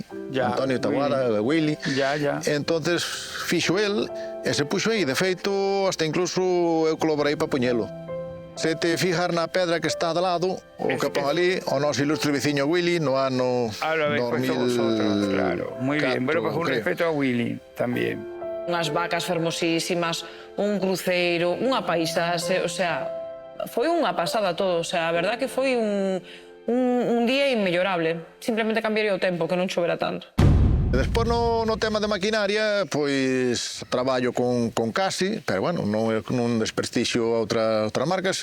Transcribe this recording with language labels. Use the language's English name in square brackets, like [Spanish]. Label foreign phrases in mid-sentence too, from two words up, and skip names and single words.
[Spanish] Ya, Antonio Taboada, Willy. Ya, ya. [Galician] Entonces fixo el, e se puxo aí, de feito, [Spanish] hasta incluso [Galician] eu colaborei para poñelo. Se te fijar na pedra que está de lado, o que pon ali, o noso ilustre veciño Willy, no ano Ah, [Spanish] lo habéis puesto vosotros, claro. Muy bien. Bueno, pues un creo. respeto a Willy también. [Galician] Unhas vacas fermosísimas, un cruceiro, unha paisaxe, [Spanish] o sea, [Galician] foi unha pasada todo, [Spanish] o sea, [Galician] a verdad que foi un día inmellorable. Simplemente cambiaría o tempo, que non chovera tanto. Despois no tema de maquinaria, pois traballo con Casi, pero bueno, non desprestixio a outras marcas.